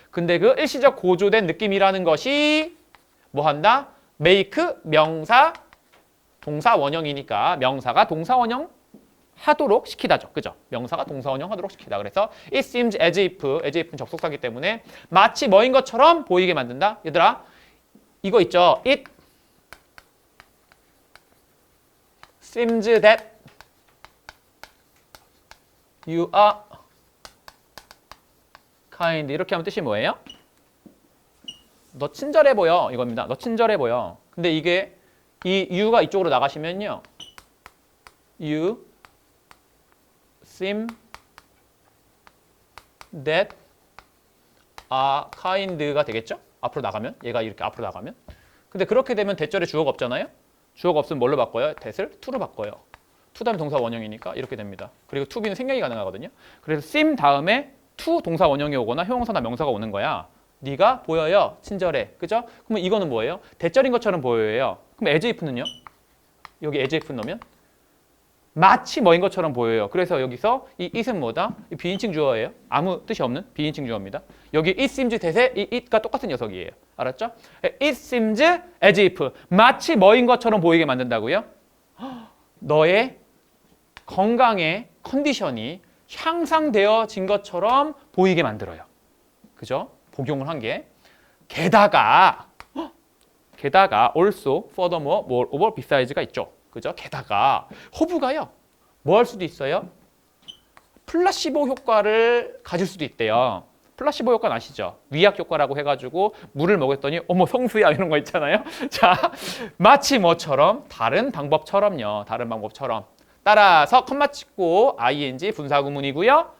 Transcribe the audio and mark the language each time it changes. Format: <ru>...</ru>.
<ko>근데 그 일시적 고조된 느낌이라는 것이 뭐 한다? make 명사 동사 원형이니까 명사가 동사 원형 하도록 시키다죠. 그죠? 명사가 동사 원형 하도록 시키다. 그래서</ko> <en>it seems as if</en> <ko>는 접속사기 때문에 마치 뭐인 것처럼 보이게 만든다. 얘들아 이거 있죠?</ko> <en>It seems that you are kind.</en> <ko>이렇게 하면 뜻이 뭐예요? 너 친절해 보여 이겁니다. 너 친절해 보여. 근데 이게 이 you가 이쪽으로 나가시면요.</ko> <en>You seem that are kind</en> <ko>가 되겠죠? 앞으로 나가면 얘가 이렇게 앞으로 나가면. 근데 그렇게 되면 대절에 주어가 없잖아요. 주어가 없으면 뭘로 바꿔요? that을 to로 바꿔요. to 다음에 동사 원형이니까 이렇게 됩니다. 그리고 to be는 생략이 가능하거든요. 그래서 seem 다음에 to 동사 원형이 오거나 형용사나 명사가 오는 거야. 네가 보여요. 친절해. 그죠? 그러면 이거는 뭐예요? 대절인 것처럼 보여요. 그럼 as if는요? 여기 as if 넣으면 마치 뭐인 것처럼 보여요. 그래서 여기서 이 it은 뭐다? 이 비인칭 주어예요. 아무 뜻이 없는 비인칭 주어입니다. 여기 it seems that의 이 it가 똑같은 녀석이에요. 알았죠?</ko> <en>It seems as if</en> <ko>마치 뭐인 것처럼 보이게 만든다고요? 너의 건강의 컨디션이 향상되어진 것처럼 보이게 만들어요. 그죠? 복용을 한 게. 게다가</ko> <en>also, furthermore, moreover, besides</en> <ko>가 있죠. 그죠? 게다가 허브가요. 뭐 할 수도 있어요? 플라시보 효과를 가질 수도 있대요. 플라시보 효과는 아시죠? 위약 효과라고 해가지고 물을 먹였더니 어머 성수야 이런 거 있잖아요. 자, 마치 뭐처럼? 다른 방법처럼요. 다른 방법처럼. 따라서 컴마 찍고 ing 분사구문이고요.</ko>